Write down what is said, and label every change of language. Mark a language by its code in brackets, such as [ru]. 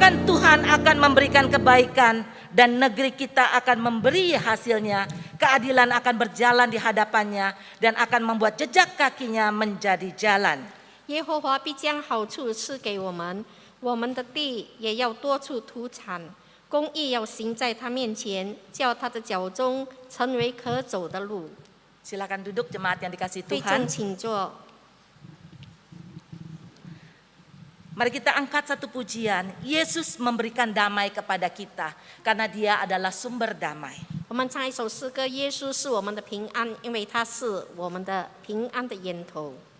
[id] Bahkan Tuhan akan memberikan kebaikan dan negeri kita akan memberi hasilnya. Keadilan akan berjalan di hadapannya dan akan membuat jejak kakinya menjadi jalan. [zh] 耶和华必将好处赐给我们，我们的地也要多处土产。公义要行在他面前，叫他的脚中成为可走的路。 [id] Silakan duduk jemaat yang dikasihi [zh] 对 [id] Tuhan. [zh] 正请坐。 [id] Mari kita angkat satu pujian. Yesus memberikan damai kepada kita karena Dia adalah sumber damai. [zh] 我们唱一首诗歌：耶稣是我们的平安，因为他是我们的平安的源头。